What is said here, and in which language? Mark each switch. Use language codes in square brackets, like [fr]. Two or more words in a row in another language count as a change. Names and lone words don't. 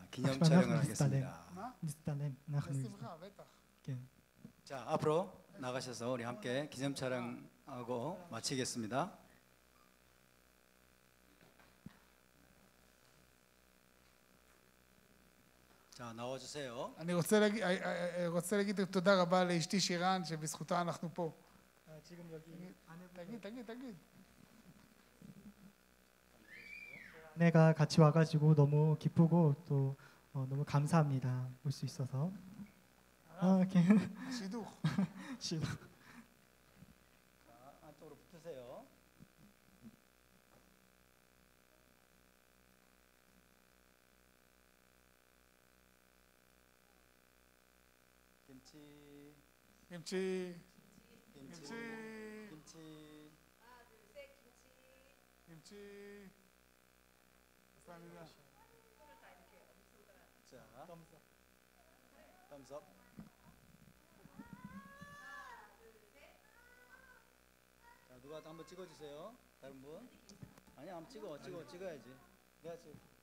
[ko] 기념 촬영을 하겠습니다. 자, 앞으로 나가셔서 우리 함께 기념 촬영하고 마치겠습니다. 자, 나와주세요. [he] אני רוצה להגיד תודה רבה לאשתי שירן, שבזכותה אנחנו פה. תגיד. [ko] 내가 같이 와가지고 너무 기쁘고 또 너무 감사합니다. 올 수 있어서. [he] שידוך. [ko] 자, 안쪽으로 붙으세요. 김치. 김치. 감사합니다. 자, [en] thumbs up. [ko] 자, 누가 한번 찍어주세요. 다른 분? 아니, 한번 찍어야지. 내가 지금.